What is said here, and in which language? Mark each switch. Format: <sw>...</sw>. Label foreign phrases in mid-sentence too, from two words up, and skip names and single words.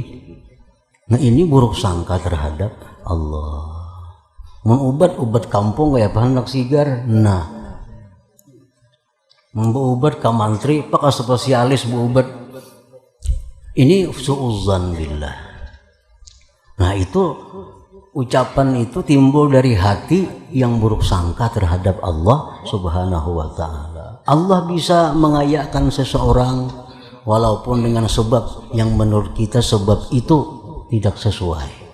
<id>Nah ini buruk sangka terhadap Allah.</id> <bjn>Ubat kampung kayak bahan sigar. Nah, ubat ka mantri, pak spesialis ubat.</bjn> <id>Ini</id> <ar>suudzan billah.</ar> <id>Nah itu ucapan itu timbul dari hati yang buruk sangka terhadap Allah</id> <ar>Subhanahu wa ta'ala.</ar> <id>Allah bisa mengayakkan seseorang walaupun dengan sebab yang menurut kita sebab itu tidak sesuai.</id>